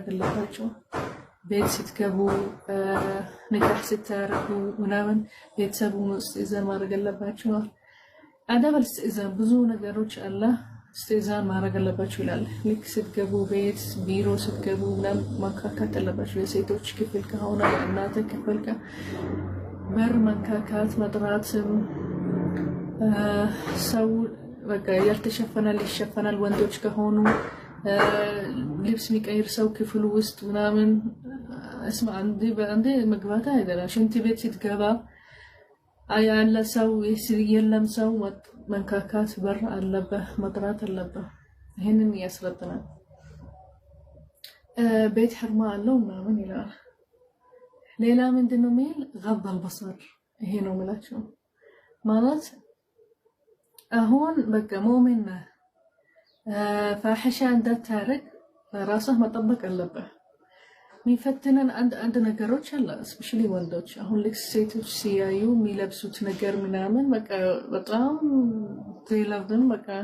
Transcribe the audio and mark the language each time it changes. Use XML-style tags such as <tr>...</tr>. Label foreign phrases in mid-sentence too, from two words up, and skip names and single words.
<am>አለባቸው ቤት ስትገቡ ንካህ ስታረጉ ምናምን ቤተሰቡ استئذان ማድረግ አለባቸው</am> <ar>آداب الاستئذان</ar> <am>ብዙ ነገሮች አለ استئذان ማድረግ አለባቸው ይላል ልክ ስትገቡ ቤት ቢሮ ስትገቡ ምናምን መንካካት አለባቸው የሴቶች ክፍል ከሆነ እናንተ ክፍል በር መንካካት መጥራትም ሰው በቃ ያልተሸፈናል ይሸፈናል ወንዶች ከሆኑ ልብስ የሚቀይር ሰው ክፍሉ ውስጥ ምናምን</am> <ar>اسمع عندي</ar> <am>መግባት አይደለም ሽንት ቤት ስትገባ ያለ ሰው የለም ሰው መንካካት በር አለበት መጥራት አለበት ይሄንን ያስረዳናል ቤት ሕርማ አለው ምናምን ይላል ሌላ ምንድነው ሚል</am> <ar>غض البصر</ar> <am>ይሄ ነው ማለት ማለት አሁን በቃ ሙእሚን ፋሒሻ እንዳታረግ ራስህ መጠበቅ አለበት ሚፈትነን አንድ ነገሮች አለ ስፔሻሊ ወንዶች አሁን ልክ ሴቶች ሲያዩ የሚለብሱት ነገር ምናምን በቃ በጣም ዘይላብን በቃ</am>